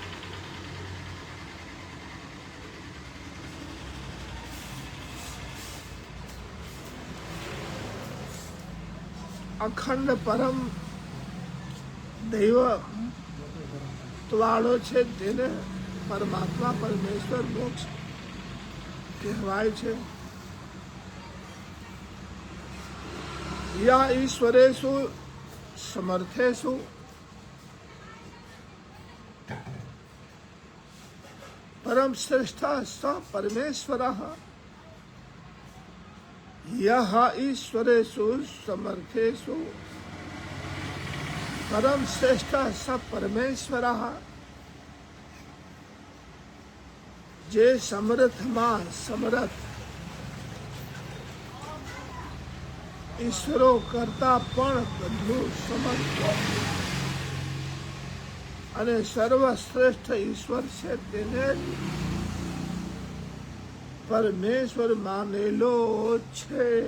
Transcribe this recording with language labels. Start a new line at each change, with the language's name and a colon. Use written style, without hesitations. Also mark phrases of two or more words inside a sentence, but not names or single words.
Gujarati: અખંડ પરમ દૈવ વાળો છે તેને પરમાત્મા પરમેશ્વર મોક્ષ કહેવાય છે.
Sanskrit: या ईश्वरेषु समर्थेषु परम श्रेष्ठ स परमेश्वरः. यह ईश्वरेषु समर्थेषु परम श्रेष्ठ स परमेश्वरः.
Gujarati: जे समर्थમાં સમર્થ ઈશ્વરો કરતા પણ વધુ સમર્થ અને સર્વશ્રેષ્ઠ ઈશ્વર છે તેને પરમેશ્વર માનેલો છે.